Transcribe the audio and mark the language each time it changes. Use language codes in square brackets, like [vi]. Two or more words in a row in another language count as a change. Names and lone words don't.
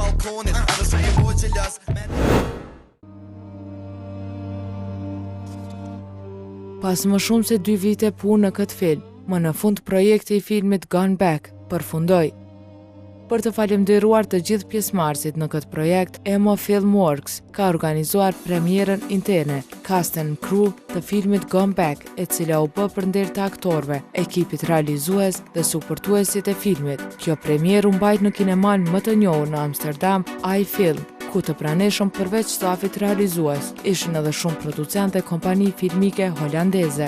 [sq] Pas më shumë se 2 vite punë në këtë film, më në fund projekti i filmit Gone Back përfundoi. Për të falenderuar të gjithë pjesëmarrësit në këtë projekt, Emo Filmworks ka organizuar premierën interne, [en] cast and crew [sq] të filmit Gone Back, e cila u bë për nder të aktorëve, ekipit realizues dhe suportuesit e filmit. Kjo premierë u mbajt në kineman më të njohur në Amsterdam, iFilm, ku të praneshëm përveç stafit realizues, ishin edhe shumë producentë dhe kompani filmike holandeze.